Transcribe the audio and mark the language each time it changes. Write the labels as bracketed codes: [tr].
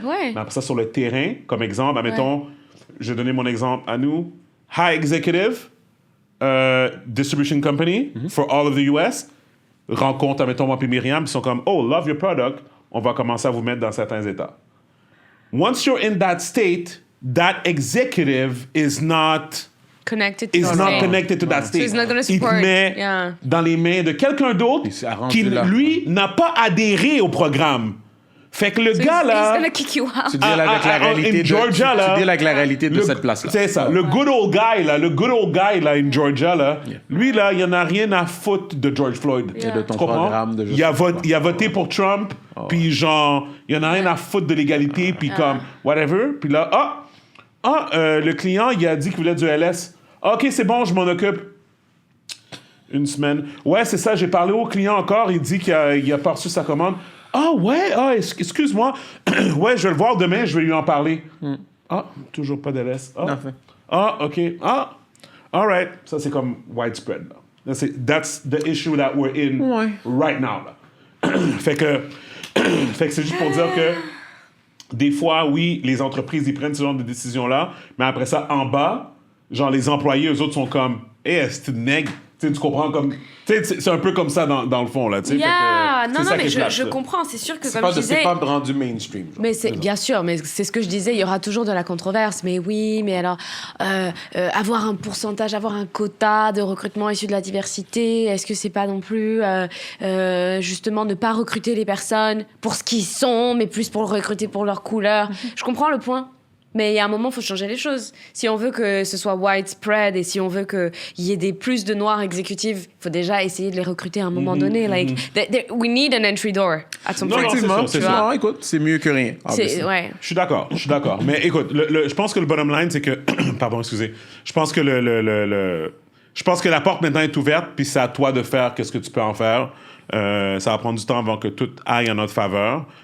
[fr] Mais après ça, sur le terrain, comme exemple, admettons, je vais donner mon exemple à nous. [en] High executive, distribution company for all of the US, [fr] rencontre, admettons, moi puis Myriam, ils sont comme, oh, [en] love your product, [fr] on va commencer à vous mettre dans certains états. [en] Once you're in that state... that executive is not connected to that state. So he's not going to support. [fr] Il te met dans les mains de quelqu'un d'autre qui, lui, n'a pas adhéré au programme. Fait que le gars, là... [en] He's gonna kick you out. [fr] Tu deals avec la réalité Georgia, là, tu deals avec la réalité de cette place-là. C'est ça. Le [en] good old guy, [fr] là, [en] in Georgia, [fr] là, lui, là, il en a rien à foutre de George Floyd. Et de ton programme de il a voté pour Trump, puis genre, il en a rien à foutre de l'égalité, puis comme, whatever. Puis là, le client, il a dit qu'il voulait du LS. OK, c'est bon, je m'en occupe. Une semaine. Ouais, c'est ça, j'ai parlé au client encore, il dit qu'il a pas reçu sa commande. Excuse-moi. Ouais, je vais le voir demain, je vais lui en parler. Toujours pas d'LS. OK. [en] All right. [fr] Ça, c'est comme widespread. Là. [en] That's the issue that we're in right now. [fr] Là. fait que c'est juste pour dire que des fois, oui, les entreprises, ils prennent ce genre de décisions-là, mais après ça, en bas, genre les employés, eux autres sont comme « Hey, c'est une nègre ». Tu comprends comme... C'est un peu comme ça dans le fond, là. Non, mais je comprends. C'est sûr que, comme je disais... C'est pas rendu mainstream. Genre. Mais bien sûr, mais c'est ce que je disais, il y aura toujours de la controverse. Mais oui, mais alors, avoir un pourcentage, avoir un quota de recrutement issu de la diversité, est-ce que c'est pas non plus, justement, ne pas recruter les personnes pour ce qu'ils sont, mais plus pour recruter pour leur couleur? Je comprends le point. Mais il y a un moment, il faut changer les choses. Si on veut que ce soit widespread et si on veut qu'il y ait des plus de noirs exécutifs, il faut déjà essayer de les recruter à un moment donné. [en] Like, we need an entry door at some point. [fr] Effectivement, c'est sûr. Non, écoute, c'est mieux que rien. Je suis d'accord. Mais écoute, je pense que le bottom line, c'est que... Pardon, excusez. Je pense que je pense que la porte maintenant est ouverte, puis c'est à toi de faire qu'est-ce que tu peux en faire. Ça va prendre du temps avant que tout aille en notre faveur.